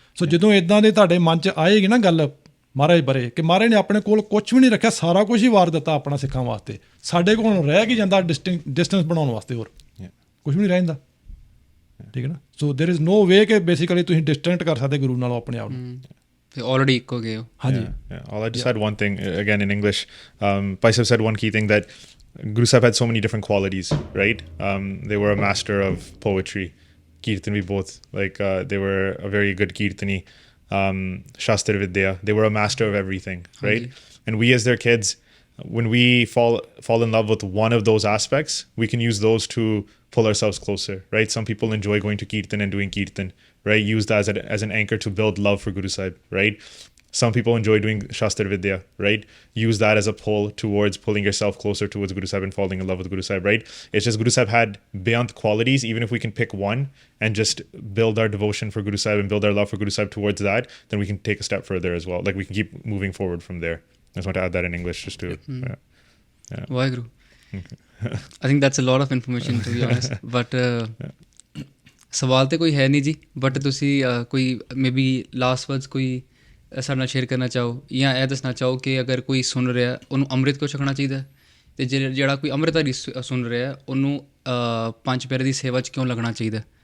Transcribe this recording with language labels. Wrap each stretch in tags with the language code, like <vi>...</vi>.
<pa>ਸੋ ਜਦੋਂ ਇਦਾਂ ਦੇ ਤੁਹਾਡੇ ਮਨ 'ਚ ਆਏਗੀ ਨਾ ਗੱਲ ਮਹਾਰਾਜ ਬਾਰੇ ਕਿ ਮਹਾਰਾਜ ਨੇ ਆਪਣੇ ਕੋਲ ਕੁਝ ਵੀ ਨਹੀਂ ਰੱਖਿਆ, ਸਾਰਾ ਕੁਝ ਹੀ ਵਾਰ ਦਿੱਤਾ ਆਪਣਾ ਸਿੱਖਾਂ ਵਾਸਤੇ, ਸਾਡੇ ਕੋਲ ਰਹਿ ਕੀ ਜਾਂਦਾ ਡਿਸਟੈਂਸ ਬਣਾਉਣ ਵਾਸਤੇ, ਹੋਰ ਕੁਝ ਵੀ ਨਹੀਂ ਰਹਿ ਜਾਂਦਾ। ਠੀਕ ਹੈ ਨਾ। ਸੋ</pa> <en>there is no way</en> <pa>ਕਿ ਬੇਸਿਕਲੀ ਤੁਸੀਂ ਡਿਸਟੈਂਟ ਕਰ ਸਕਦੇ ਗੁਰੂ ਨਾਲੋਂ ਆਪਣੇ ਆਪ ਨੂੰ।</pa> <en>already</en> <pa>ਇੱਕੋ ਗਏ ਹੋ। ਹਾਂਜੀ।</pa> <en>I'll just add one thing again in English. Pai Sahib said one key thing, that Guru Sahib had so many different qualities, right? They were a master of poetry, Kirtan we both, like they were a very good Kirtani, Shastra Vidya. They were a master of everything, right? And we as their kids, when we fall in love with one of those aspects, we can use those to pull ourselves closer, right? Some people enjoy going to Kirtan and doing Kirtan, right? Use that as an anchor to build love for Guru Sahib, right? Some people enjoy doing Shastra Vidya, right? Use that as a pull towards pulling yourself closer towards Guru Sahib and falling in love with Guru Sahib, right? It's just Guru Sahib had beyond qualities. Even if we can pick one and just build our devotion for Guru Sahib and build our love for Guru Sahib towards that, then we can take a step further as well. Like we can keep moving forward from there. I just want to add that in English just to... Waheguru. I think that's a lot of information to be honest. But</en> <pa>ਸਵਾਲ ਤੇ ਕੋਈ ਹੈ ਨਹੀਂ ਜੀ, but ਤੁਸੀਂ ਕੋਈ maybe last words ਕੋਈ ਸਾਡੇ ਨਾਲ ਸ਼ੇਅਰ ਕਰਨਾ ਚਾਹੋ, ਜਾਂ ਇਹ ਦੱਸਣਾ ਚਾਹੋ ਕਿ ਅਗਰ ਕੋਈ ਸੁਣ ਰਿਹਾ ਉਹਨੂੰ ਅੰਮ੍ਰਿਤ ਕਿਉਂ ਛਕਣਾ ਚਾਹੀਦਾ, ਅਤੇ ਜਿਹੜਾ ਕੋਈ ਅੰਮ੍ਰਿਤਧਾਰੀ ਸੁਣ ਰਿਹਾ ਉਹਨੂੰ ਪੰਜ ਪਿਆਰੇ ਦੀ ਸੇਵਾ 'ਚ ਕਿਉਂ ਲੱਗਣਾ ਚਾਹੀਦਾ।</pa>